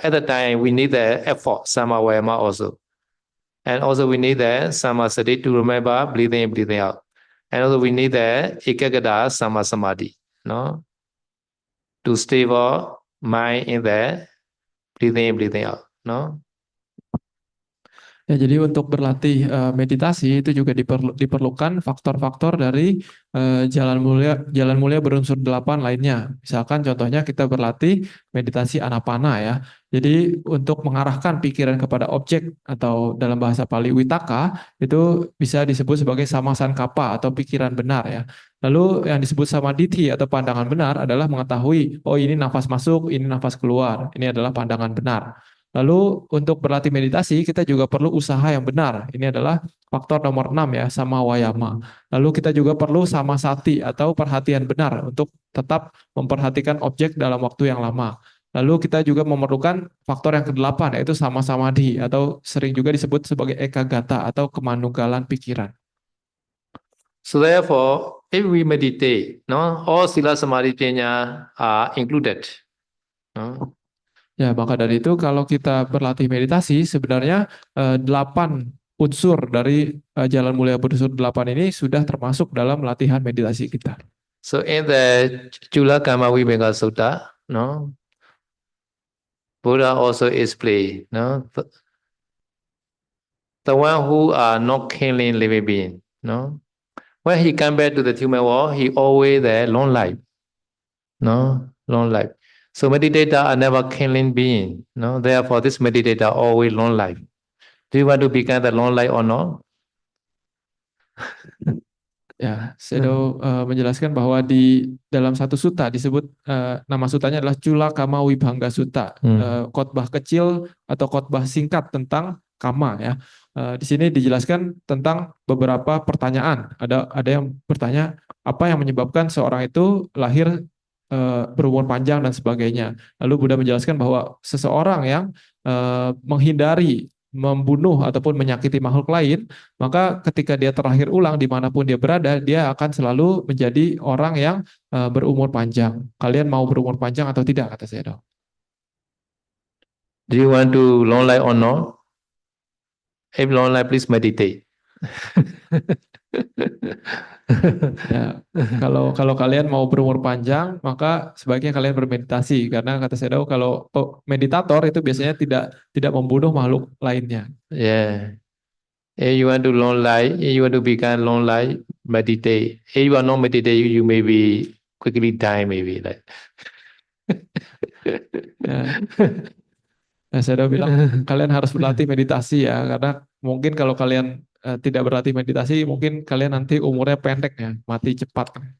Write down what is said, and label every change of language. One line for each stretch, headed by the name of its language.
English: At the time, we need the effort, samavayama also. And also we need the samasati to remember breathing in, breathing out. And also we need the ekagata samasamadhi, no? To stable mind in the breathing in, breathing out, no?
Indonesian: Ya, jadi untuk berlatih meditasi itu juga diperlukan faktor-faktor dari jalan mulia berunsur 8 lainnya. Misalkan contohnya kita berlatih meditasi anapana ya. Jadi untuk mengarahkan pikiran kepada objek atau dalam bahasa Pali witaka itu bisa disebut sebagai samasankapa atau pikiran benar ya. Lalu yang disebut samadhi atau pandangan benar adalah mengetahui, oh ini nafas masuk, ini nafas keluar. Ini adalah pandangan benar. Lalu untuk berlatih meditasi kita juga perlu usaha yang benar. Ini adalah faktor nomor 6 ya, sama wayama. Lalu kita juga perlu sama sati atau perhatian benar untuk tetap memperhatikan objek dalam waktu yang lama. Lalu kita juga memerlukan faktor yang ke-8 yaitu sama samadhi atau sering juga disebut sebagai ekagata atau kemanunggalan pikiran.
English: So therefore, if we meditate, no, all sila samadhi panya are included. No?
Indonesian: Ya, maka dari itu kalau kita berlatih meditasi, sebenarnya 8 unsur dari Jalan Mulia berunsur 8 ini sudah termasuk dalam latihan meditasi kita.
English: So in the Chula Kama Vibhanga Sutta, no, Buddha also explained, no, the one who are not killing living being, no, when he come back to the human world, he always there long life, no, long life. So meditator are never killing being, no. Therefore, this meditator always long life. Do you want to become the long life or not?
Indonesian: Ya, Sedo menjelaskan bahwa di dalam satu sutta disebut nama sutanya adalah Cula Kama Wibhanga Sutta, khotbah kecil atau khotbah singkat tentang kama ya. Di sini dijelaskan tentang beberapa pertanyaan. Ada yang bertanya apa yang menyebabkan seorang itu lahir berumur panjang dan sebagainya. Lalu Buddha menjelaskan bahwa seseorang yang menghindari membunuh ataupun menyakiti makhluk lain, maka ketika dia terlahir ulang dimanapun dia berada, dia akan selalu menjadi orang yang berumur panjang. Kalian mau berumur panjang atau tidak, kata Sayadaw?
English: Do you want to long life or not? If long life, please meditate.
Indonesian: Ya, kalau kalian mau berumur panjang, maka sebaiknya kalian bermeditasi karena kata Sayadaw kalau meditator itu biasanya tidak membunuh makhluk lainnya.
English: Yeah. If you want to long life, if you want to become long life, meditate. If you are not meditate, you may be quickly die, maybe like.
Indonesian: Ya. Nah, saya udah bilang kalian harus berlatih meditasi ya, karena mungkin kalau kalian tidak berlatih meditasi, mungkin kalian nanti umurnya pendek ya, mati cepat.